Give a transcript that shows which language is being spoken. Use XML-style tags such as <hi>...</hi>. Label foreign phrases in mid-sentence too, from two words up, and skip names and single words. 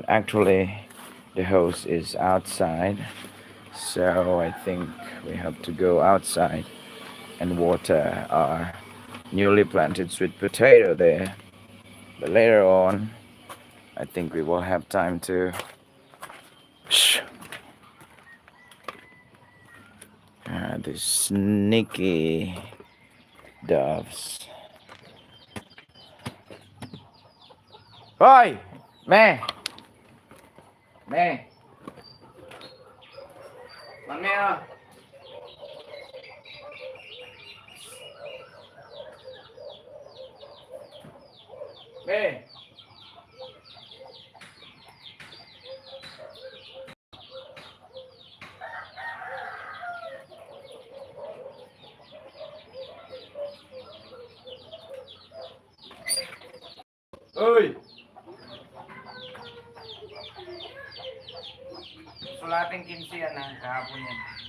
<en>Actually, the hose is outside, so I think we have to go outside and water our newly planted sweet potato there. But later on, I think we will have time to the sneaky doves.</en> <vi>Oi! Mẹ! Mẹ! Con mẹ ơi! Mẹ! Ơi!</vi> <tl>Sulating kinsiyan na kahapon yan.</tl>